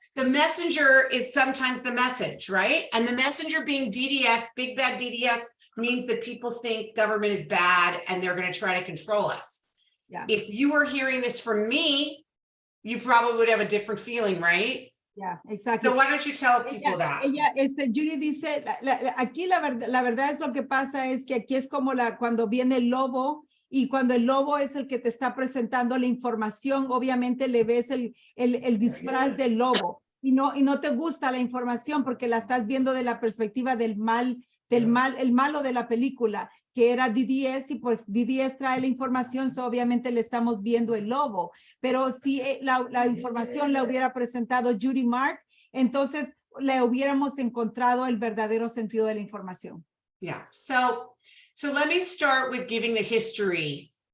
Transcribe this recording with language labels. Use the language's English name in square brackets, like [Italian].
[English] The messenger is sometimes the message, right? And the messenger being DDS, big bad DDS, means that people think government is bad and they're going to try to control us. Yeah. If you were hearing this from me, you probably would have a different feeling, right? Yeah, exactly. So why don't you tell people that? [Spanish] Judy dice, aquí la verdad es lo que pasa es que aquí es como cuando viene el lobo y cuando el lobo es el que te está presentando la información, obviamente le ves el disfraz del lobo y no te gusta la información porque la estás viendo de la perspectiva el malo de la película, que era DDS, y pues DDS trae la información, so obviamente le estamos viendo el lobo, pero si la información la hubiera presentado Judy Mark, entonces le hubiéramos encontrado el verdadero sentido de la información. [English] Yeah, so let me start with giving the history.